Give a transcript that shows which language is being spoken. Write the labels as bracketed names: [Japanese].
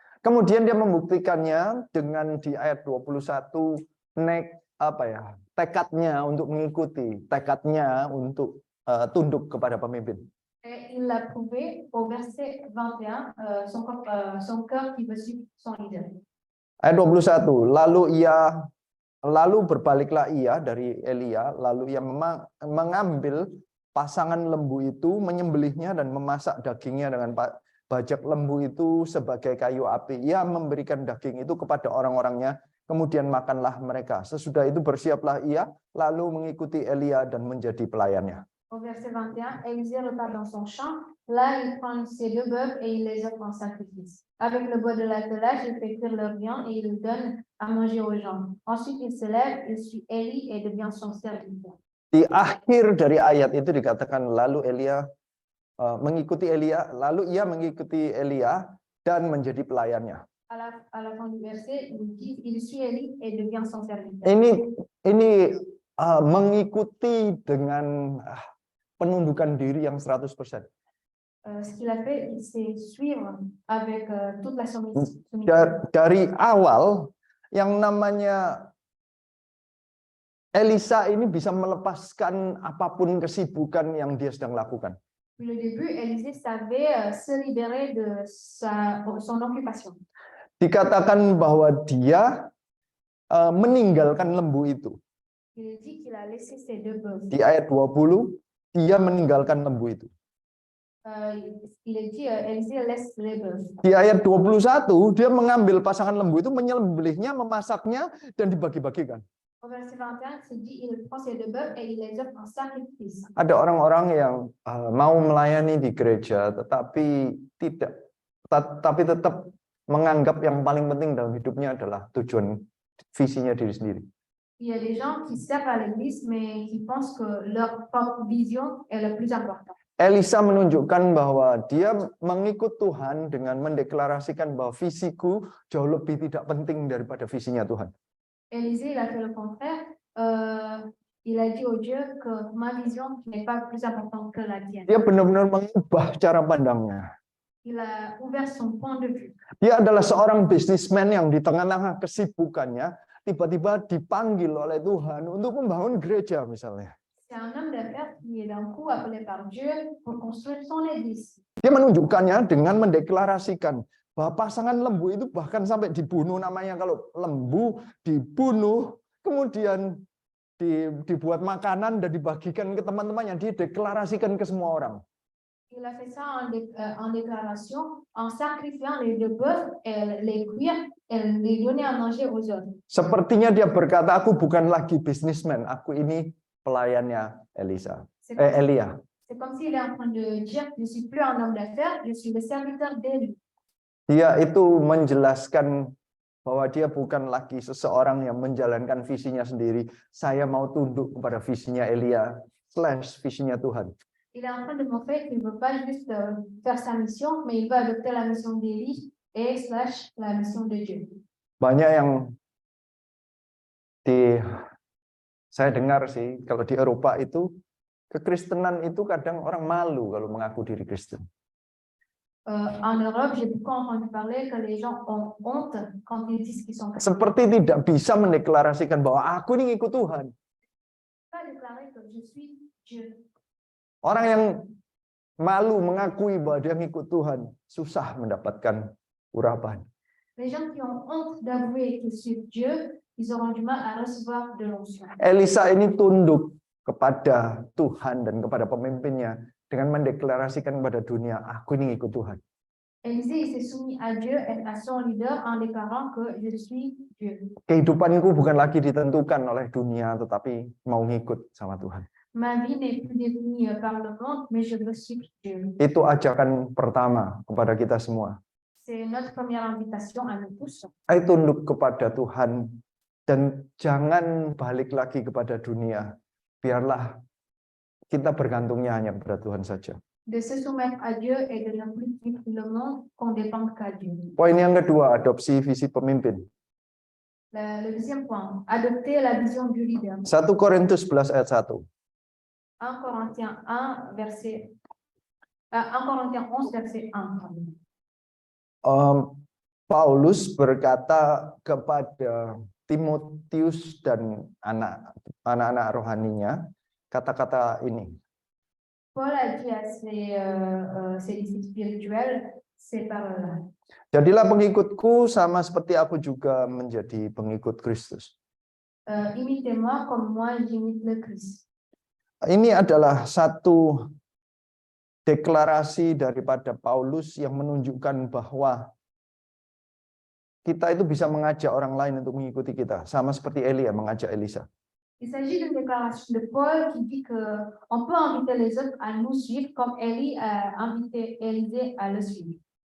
[Indonesian] Kemudian dia membuktikannya dengan di ayat 21 tekadnya untuk mengikuti, tekadnya untuk tunduk kepada pemimpin. [French] Et il l'a prouvé au verset 21, son cœur qui veut suivre son leader. [Indonesian] Ayat 21, lalu berbaliklah ia dari Elia, lalu ia mengambil pasangan lembu itu, menyembelihnya dan memasak dagingnya dengan bajak lembu itu sebagai kayu api. Ia memberikan daging itu kepada orang-orangnya, kemudian makanlah mereka. Sesudah itu bersiaplah ia, lalu mengikuti Elia dan menjadi pelayannya. [French] Au verset 21, Élisée repart dans son champ. Là, il prend ses 2 bœufs et il les offre en sacrifice. Avec le bois de l'attelage, il fait cuire leur viande et il le donne à manger aux gens. Ensuite, il se lève, il suit Élie et devient son serviteur. [Indonesian] Di akhir dari ayat itu dikatakan lalu Elia mengikuti Elia, lalu ia mengikuti Elia dan menjadi pelayannya. [French] À la fin du verset, il dit, il suit Élie et devient son serviteur. [Indonesian] Ini mengikuti dengan penundukan diri yang 100%. [French] Ce qu'il a fait, c'est suivre avec toute la soumission. [Indonesian] Dari awal, yang namanya Elisa ini bisa melepaskan apapun kesibukan yang dia sedang lakukan. [French] Depuis le début, Élisée savait se libérer de son occupation. [Indonesian] Dikatakan bahwa dia meninggalkan lembu itu. [French] Il dit qu'il a laissé ses 2 bœufs. [Indonesian] Di ayat 20, dia meninggalkan lembu itu. [French] Il a dit, Élisée laisse les bœufs. [Indonesian] Di ayat 21, dia mengambil pasangan lembu itu, menyembelihnya, memasaknya, dan dibagi-bagikan. [French] Au verset 21, il dit, il prend ses 2 bœufs et il les offre en sacrifice. [Indonesian] Ada orang-orang yang mau melayani di gereja, tetapi tetap menganggap yang paling penting dalam hidupnya adalah tujuan visinya diri sendiri. [French] Il y a des gens qui servent à l'église, mais qui pensent que leur propre vision est le plus important. [Indonesian] Elisa menunjukkan bahwa dia mengikut Tuhan dengan mendeklarasikan bahwa visiku jauh lebih tidak penting daripada visinya Tuhan. [French] Élisée, il a fait le contraire. Il a dit au Dieu que ma vision n'est pas plus importante que la tienne. [Indonesian] Dia benar-benar mengubah cara pandangnya. [French] Il a ouvert son point de vue. [Indonesian] Dia adalah seorang bisnismen yang di tengah-tengah kesibukannya tiba-tiba dipanggil oleh Tuhan untuk membangun gereja misalnya. [French] C'est un homme d'affaires qui est d'un coup appelé par Dieu pour construire son église. [Indonesian] Dia menunjukkannya dengan mendeklarasikan bahwa pasangan lembu itu bahkan sampai dibunuh, namanya kalau lembu dibunuh, kemudian dibuat makanan dan dibagikan ke teman-temannya, dideklarasikan ke semua orang. [French] Il a fait ça en déclaration, en sacrifiant les 2 bœufs, et les cuire et les donner à manger aux autres. [Indonesian] Sepertinya dia berkata, aku bukan lagi bisnismen, aku ini pelayannya Elia. [French] C'est comme s'il est en train de dire, je suis plus un homme d'affaires, je suis le serviteur d'Élie. [Indonesian] Dia itu menjelaskan bahwa dia bukan lagi seseorang yang menjalankan visinya sendiri. Saya mau tunduk kepada visinya Elia / visinya Tuhan. [French] Il est en train de montrer qu'il ne veut pas juste faire sa mission, mais il veut adopter la mission d'Élie et / la mission de Dieu. [Indonesian] Banyak yang saya dengar sih, kalau di Eropa itu kekristenan itu kadang orang malu kalau mengaku diri Kristen. [French] En Europe, j'ai beaucoup entendu parler que les gens ont honte quand ils disent qu'ils sont chrétiens. [Indonesian] Seperti tidak bisa mendeklarasikan bahwa aku ini ngikut Tuhan. [French] Pas déclarer que je suis Dieu. [Indonesian] Orang yang malu mengakui bahwa dia ngikut Tuhan, susah mendapatkan urapan. [French] Les gens qui ont honte d'avouer qu'ils suivent Dieu, ils auront du mal à recevoir de l'onction. [Indonesian] Elisa ini tunduk kepada Tuhan dan kepada pemimpinnya dengan mendeklarasikan kepada dunia, aku ini ngikut Tuhan. [French] Élisée, il s'est soumis à Dieu et à son leader en déclarant que je suis Dieu. [Indonesian] Kehidupanku bukan lagi ditentukan oleh dunia, tetapi mau ngikut sama Tuhan. [French] Ma vie n'est plus définie par le monde, mais je veux suivre Dieu. [Indonesian] Itu ajakan pertama kepada kita semua. [French] C'est notre première invitation à nous tous. [Indonesian] Ayo tunduk kepada Tuhan dan jangan balik lagi kepada dunia. Biarlah kita bergantungnya hanya kepada Tuhan saja. [French] De se soumettre à Dieu et de ne plus suivre le monde, qu'on dépende qu'à Dieu. [Indonesian] Poin yang kedua, adopsi visi pemimpin. [French] Le deuxième point, adopter la vision du leader. [Indonesian] 1 Korintus 11 ayat 1. [French] 1 Corinthiens 1, verset 1 Corinthiens 11, verset 1. [Indonesian] Paulus berkata kepada Timotius dan anak-anak rohaninya kata-kata ini. [French] Paul a dit à ses disciples spirituels ces paroles-là. [Indonesian] Jadilah pengikutku sama seperti aku juga menjadi pengikut Kristus. [French] Imitez-moi comme moi j'imite le Christ. [Indonesian] Ini adalah satu deklarasi daripada Paulus yang menunjukkan bahwa kita itu bisa mengajak orang lain untuk mengikuti kita, sama seperti Elia mengajak Elisa. [French] Il s'agit d'une déclaration de Paul qui dit qu'on peut inviter les autres à nous suivre comme Élie a invité Élisée à le suivre.